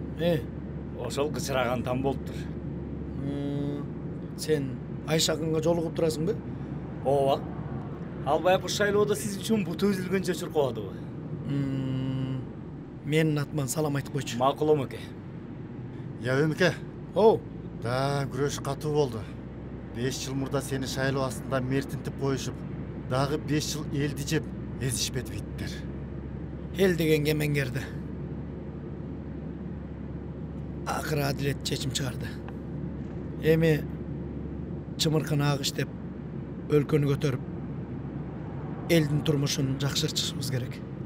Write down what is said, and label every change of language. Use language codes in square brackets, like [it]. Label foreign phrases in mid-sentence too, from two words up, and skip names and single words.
[ky] Ошол кычыраган там болуптур. Сен Айшакынга жолугуп турасыңбы? Ооба. Ал байкуш шайлоодо сиз үчүн буту үзүлгөнчө чуркоодубу? Менин атыман салам айтып койчу. Макул Омоке. Я Ömüke. Оу. Да, күрөш катуу болду. 5 жыл мурда сени шайлоо астында мертинтип коюшуп, дагы 5 жыл элди жеп эзишпеди биттер. Эл деген кемеңгерди. Акыры адилет чечим чыгарды. Эми чымыркан агыш деп өлкөнү көтөрүп, элдин турмушун жакшыртышыбыз керек.